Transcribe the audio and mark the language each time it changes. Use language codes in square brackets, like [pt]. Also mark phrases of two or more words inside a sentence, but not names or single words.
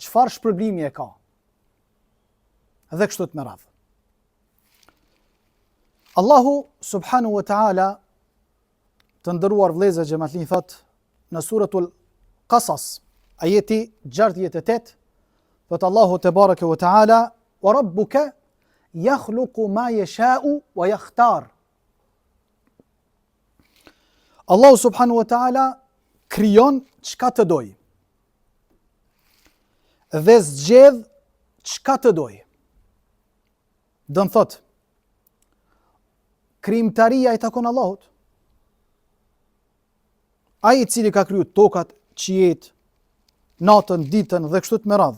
[sq] Çfarë shpërblimi e ka? Dhe kështu të me radhë. Allahu [ar] سبحانه وتعالى, [sq] të nderuar vëllezër xhamatllin, thot në suratul Qasas, ajeti 68, thot Allahu [ar] تبارك وتعالى: "وربك يخلق ما يشاء ويختار." [sq] Allahu [ar] سبحانه وتعالى [sq] krijon çka të doj dhe zgjedh çka të doj. Do të thot, krijimtaria i takon Allahut. Ai i cili ka kriju tokat, qiejt, natën, ditën dhe kështu të me radhë.